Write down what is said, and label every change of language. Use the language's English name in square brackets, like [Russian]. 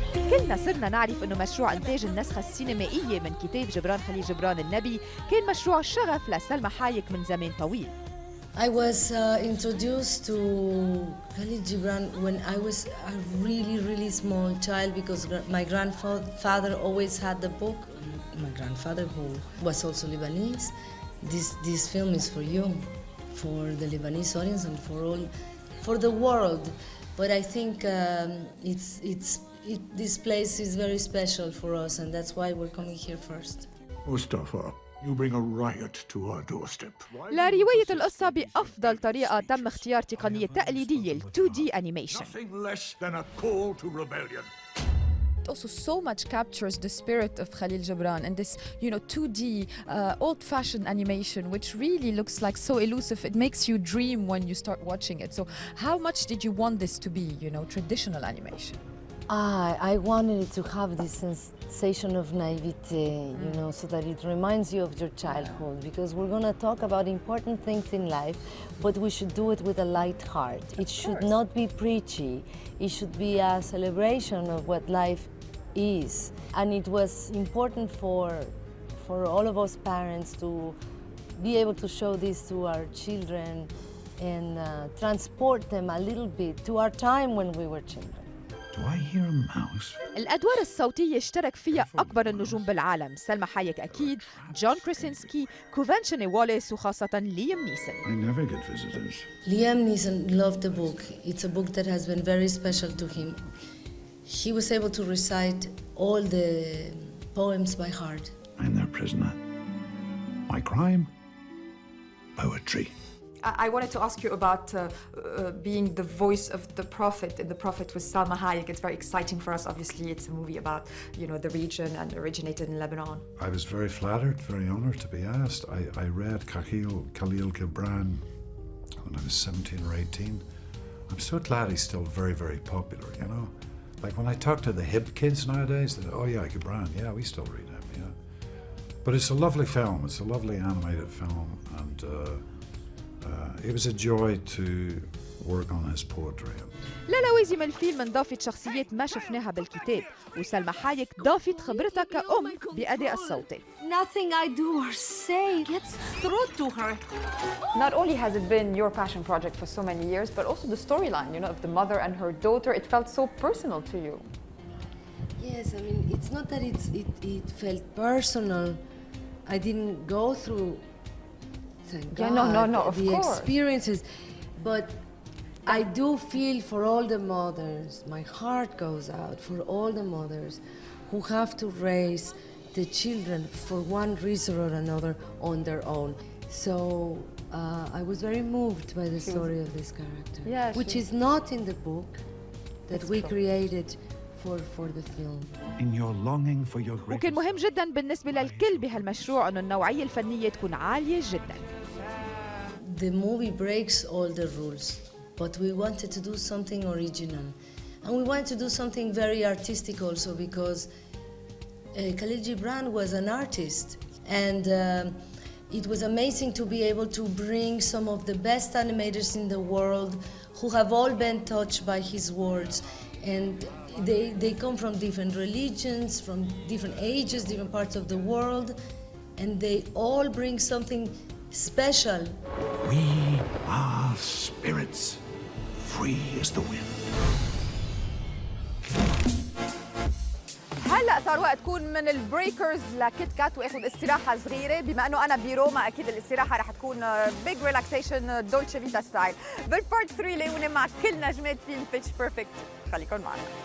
[Arabic] كلنا صرنا نعرف انه مشروع انتاج النسخة السينمائية من كتاب جبران خليل جبران النبي كان مشروع شغف لسلمى حايك من زمان طويل. [English] I was introduced to Khalil Gibran when I was a really small child because my grandfather always had the book. My grandfather, who was also Lebanese, this film is for you, for the Lebanese audience and for the world. But I think this place is very special for us, and that's why we're coming here first. Mustafa, you bring a riot to our doorstep. [Arabic] لرواية القصة بأفضل طريقة تم اختيار تقنية تقليدية ال 2D animation. [English] Nothing less than a call to rebellion. It also so much captures the spirit of Khalil Gibran and this, 2D, old-fashioned animation, which really looks like so elusive. It makes you dream when you start watching it. So how much did you want this to be, traditional animation? I wanted it to have this sensation of naivete, so that it reminds you of your childhood, because we're going to talk about important things in life, but we should do it with a light heart. It should not be preachy. It should be a celebration of what life is. And it was important for all of us parents to be able to show this to our children and transport them a little bit to our time when we were children. Do I hear a mouse? [Arabic] الأدوار الصوتية اشترك فيها أكبر النجوم بالعالم، سلمى حايك أكيد، جون كريسينسكي، كوفانشيني واليس وخاصة ليام نيسون. [English] I never get visitors. Liam Neeson loved the book. It's a book that has been very special to him. He was able to recite all the poems by heart. I'm their prisoner. My crime? Poetry. I wanted to ask you about being the voice of the Prophet in The Prophet with Salma Hayek. It's very exciting for us. Obviously, it's a movie about, the region and originated in Lebanon. I was very flattered, very honored to be asked. I read Khalil Gibran when I was 17 or 18. I'm so glad he's still very, very popular, Like when I talk to the hip kids nowadays, they say, oh yeah, Gibran, yeah, we still read him, yeah. But it's a lovely film. It's a lovely animated film, and it was a joy to work on his poetry. [Arabic] للوازم الفيلم انضافت شخصيات ما شفناها بالكتاب، وسلمى حايك ضافت خبرتها كأم بأداء الصوتي. [English] Nothing I do or say gets through to her. Not only has it been your passion project for so many years, but also the storyline, of the mother and her daughter. It felt so personal to you. Yes, I mean, it's not that it felt personal. I didn't go through, thank God, no, of the course. experiences, but I do feel for all the mothers. My heart goes out for all the mothers who have to raise the children for one reason or another on their own. So I was very moved by the story of this character, which is not in the book that we created for the film. In your longing for your greatest... [Arabic] وكان مهم جدا بالنسبة للكل بهالمشروع أنه النوعية الفنية تكون عالية جدا. [English] The movie breaks all the rules, but we wanted to do something original. And we wanted to do something very artistic also because Khalil Gibran was an artist. And it was amazing to be able to bring some of the best animators in the world who have all been touched by his words. And they come from different religions, from different ages, different parts of the world. And they all bring something special. We are spirits, free as the wind. [Arabic] هلا صار وقت تكون من البريكرز لكيت كات واخذ استراحه صغيره، بما انه انا بروما اكيد الاستراحه رح تكون [English] big relaxation [Arabic] دولتشي فيتا ستايل. بالبارت 3 ليونه مع كل نجمات فيلم بيتش بيرفكت، خليكم معنا.